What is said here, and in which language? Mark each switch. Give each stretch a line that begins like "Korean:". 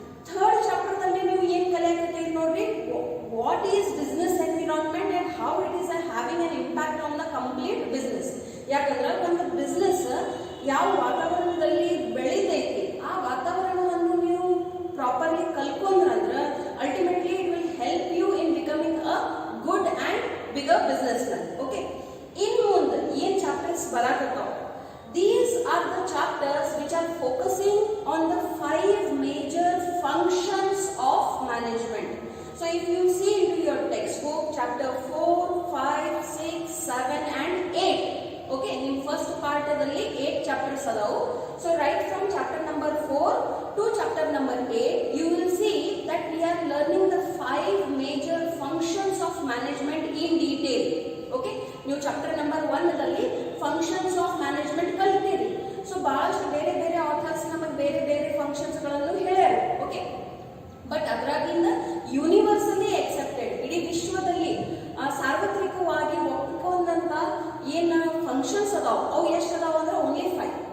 Kannada: Third chapter ದಲ್ಲಿ ನೀವು ಏನು ಕಲಿಯಾಕತ್ತೀರಿ ನೋಡ್ರಿ,
English: What is business environment and how it is having an impact on the complete business.
Kannada: ಯಾಕಂದ್ರೆ ಒಂದು ಬಿಸ್ನೆಸ್ ಯಾವ ವಾತಾವರಣದಲ್ಲಿ ಬೆಳಿತೈತಿ ಆ ವಾತಾವರಣವನ್ನು ನೀವು properly ಕಲ್ಕೊಂಡ್ರಂದ್ರೆ
English: Ultimately it will help you in becoming a good and bigger business man. Okay,
Kannada: ಇನ್ನು ಮುಂದೆ ಏನ್ chapters ಬರಾಕತ್ತಾವ,
English: these are the chapters which are focusing on the 5 major functions of management. So if you see into your textbook, chapter 4, 5, 6, 7 and 8. Okay, in first part
Kannada: adalli 8 chapters adavu.
English: So right from chapter number 4 to chapter number 8 you will see that we are learning the 5 major functions of management in detail.
Kannada: Okay, ನೀವು chapter number 1 ದಲ್ಲಿ functions of management ಕಲಿತೀರಿ. So ಬಹಳಷ್ಟು ಬೇರೆ ಬೇರೆ author's ನಮಗೆ ಬೇರೆ ಬೇರೆ functions ಗಳನ್ನು ಹೇಳ್ಯಾರ. ಓಕೆ, ಬಟ್ ಅದರಾಗಿಂದ ಯೂನಿವರ್ಸಲಿ ಅಕ್ಸೆಪ್ಟೆಡ್, ಇಡೀ ವಿಶ್ವದಲ್ಲಿ ಸಾರ್ವತ್ರಿಕವಾಗಿ ಒಪ್ಪಿಕೊಂಡಂತ ಏನು ಫಂಕ್ಷನ್ಸ್ ಅದಾವ ಅವು ಎಷ್ಟು ಅದಾವ ಅಂದ್ರೆ ಓನ್ಲಿ 5.